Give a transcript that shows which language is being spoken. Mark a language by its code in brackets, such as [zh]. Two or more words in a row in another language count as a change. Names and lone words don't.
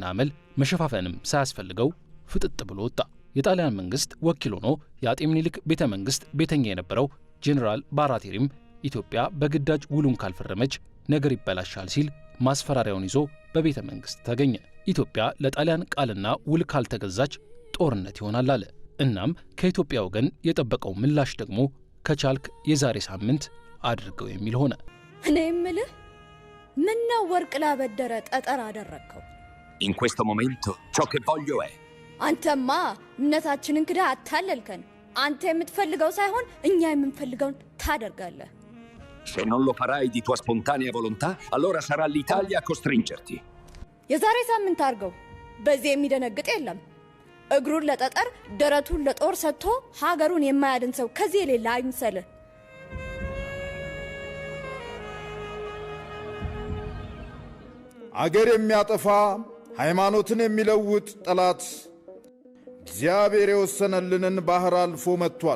[am] አመል መሸፋፈንም ሳያስፈልገው ፍጥጥ ብሎ ወጣ። የጣሊያን መንግስት ወኪል ሆኖ የአጤ ምኒልክ ቤተ መንግስት ቤተኛ የነበረው ጄኔራል ባራቴሪም ኢትዮጵያ በግዳጅ ውሉን ካልፈረመች ነገር ይበላሻል ሲል ማስፈራሪያውን ይዞ በቤተ መንግስት ተገኘ። ኢትዮጵያ ለጣሊያን ቃልና ውል ካልተገዛች ጦርነት ይሆናል አለ። እናም ከኢትዮጵያ ወገን የጠበቀው ምላሽ ደግሞ ከቻልክ የዛሬ ሳምንት አድርገው የሚል ሆነ። እኔ የምልህ ምን ነው ወርቅ ላበደረ ጠጠር አደረግከው? [it] In questo momento ciò che voglio è [am] አንተማ እምነታችንን ክዳ አታለልከን። አንተ የምትፈልገው ሳይሆን እኛ የምንፈልገውን ታደርጋለህ። [it] Se non lo farai di tua spontanea volontà, allora sarà l'Italia a costringerti. [am] የዛሬ ሳምንት አድርገው። በዚህ የሚደነግጥ የለም። እግሩን ለጠጠር ደረቱን ለጦር ሰጥቶ ሀገሩን የማያድን ሰው ከዚህ የሌላ አይምሰልህ። አገር የሚያጠፋ ሃይማኖትን የሚለውጥ ጠላት እግዚአብሔር የወሰነልንን ባህር አልፎ መጥቷል።